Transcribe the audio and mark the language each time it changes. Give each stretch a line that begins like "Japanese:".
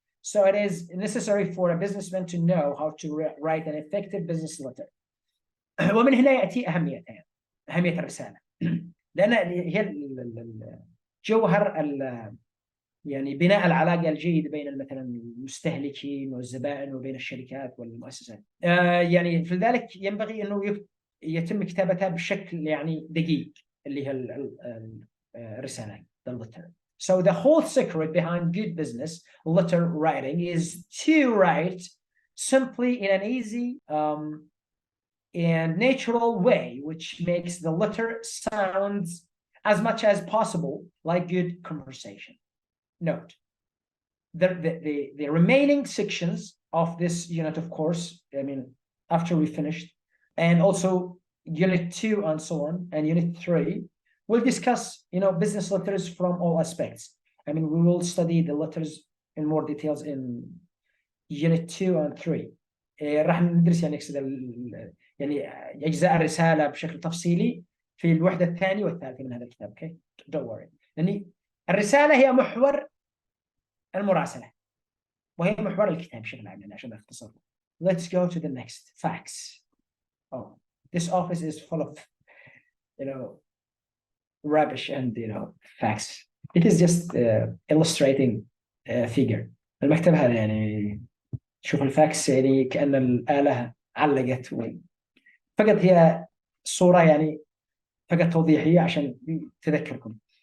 English: So it is necessary for a businessman to know how to write an effective business letter.
Arabic: ومن هنا يأتي أهمية الرسالة. لأن هي جوهر يعني بناء العلاقة الجيدة بين مثلا المستهلكين والزبائن وبين الشركات والمؤسسات. يعني في ذلك ينبغي أنه يتم كتابتها بشكل يعني دقيق اللي هي الرسالة
English: the letter. So the whole secret behind good business letter writing is to write simply in an easy and natural way, which makes the letter sound as much as possible like good conversation. Note, the remaining sections of this unit, of course, I mean, after we finished, and also unit 2 and so on, and unit 3, we'll discuss, business letters from all aspects. I mean, we will study the letters in more details in unit 2 and 3.
Arabic: راح ندرس يعني أجزاء الرسالة بشكل تفصيلي في الوحدة الثانية والثالثة من هذا الكتاب.
English: Okay, don't worry.
Arabic: لأن الرسالة هي محور المراسلة وهي محور الكتاب بشكل عام عشان أختصر.
English: Let's go to the next facts. Oh, this office is full of, rubbish and facts. It is just illustrating figure.
Arabic: المكتب هذا يعني شوف الفاكس يعني كأن الآلة علقت فقط هي صورة يعني فقط توضيحية عشان تذكركم.